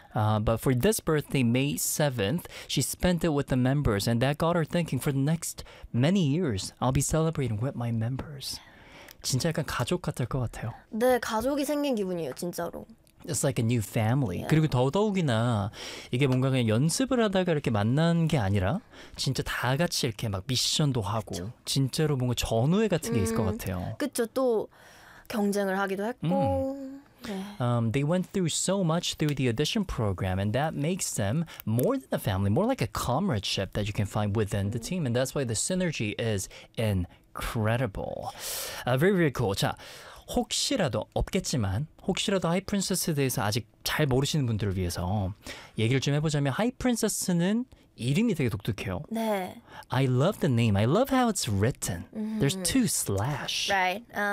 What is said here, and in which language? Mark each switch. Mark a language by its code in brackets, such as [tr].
[en] But for this birthday, May 7th, she spent it with the members, and that got her thinking for the next many years. I'll be celebrating with my members. [ko] 진짜 약간 가족 같을 것 같아요. 네, 가족이 생긴 기분이에요, 진짜로. [en] It's like a new family. Yeah. [ko] 그리고 더더욱이나 이게 뭔가 그냥 연습을 하다가 이렇게 만난 게 아니라 진짜 다 같이 이렇게 막 미션도 하고 그쵸. 진짜로 뭔가 전우회 같은 게 있을 것 같아요. 그렇죠. 또 경쟁을 하기도 했고. [en] They went through so much through the audition program, and that makes them more than a family, more like a comradeship that you can find within the team. And that's why the synergy is incredible. Very, very cool. [ko] 자, 혹시라도 없겠지만 혹시라도 하이 프린세스에 대해서 아직 잘 모르시는 분들을 위해서 얘기를 좀 해보자면 하이 프린세스는 이름이 되게 독특해요. 네. [en] I love the name. I love how it's written. There's two slash. Right.